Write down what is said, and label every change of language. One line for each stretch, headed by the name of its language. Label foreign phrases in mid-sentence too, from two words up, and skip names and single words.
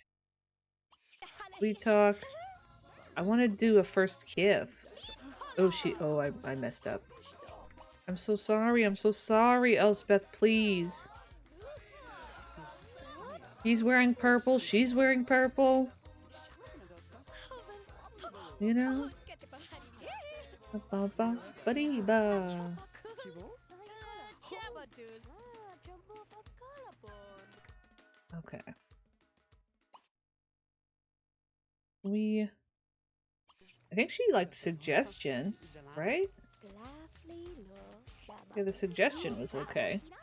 English: We talk. I want to do a first kiss. Oh, I messed up. I'm so sorry. I'm so sorry, Elspeth. Please. He's wearing purple. She's wearing purple. You know? Ba-ba-ba-ba-dee-ba. Okay. I think she liked suggestion, right? Yeah, the suggestion was okay.